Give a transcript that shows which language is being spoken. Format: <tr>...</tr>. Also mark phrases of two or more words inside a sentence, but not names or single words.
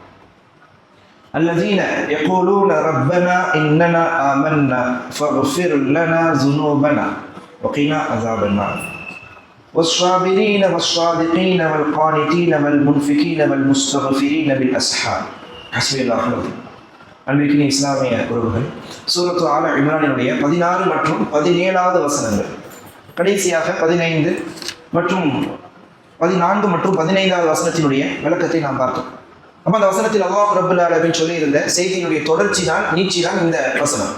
<ar>الذين يقولون ربنا إننا آمنا فاغفر لنا ذنوبنا وقنا عذاب النار والصابرين والصادقين والقانتين والمنفقين والمستغفرين بالأسحار. حسبي الله ونعم الوكيل.</ar> <ta>அன்பிற்கினிய இஸ்லாமிய உறவுகள், சூரத்து ஆல இம்ரானினுடைய 16 மற்றும் 17வது வசனங்கள், கடைசியாக 15 மற்றும் 14 மற்றும் 15வது வசனத்தினுடைய விளக்கத்தை நாம் பார்த்தோம். அப்போ அந்த வசனத்தில்</ta> <ar>الله رب العالمين</ar> <ta>சொல்லியிருந்த செய்தியினுடைய தொடர்ச்சி தான், நீட்சி தான் இந்த வசனம்.</ta>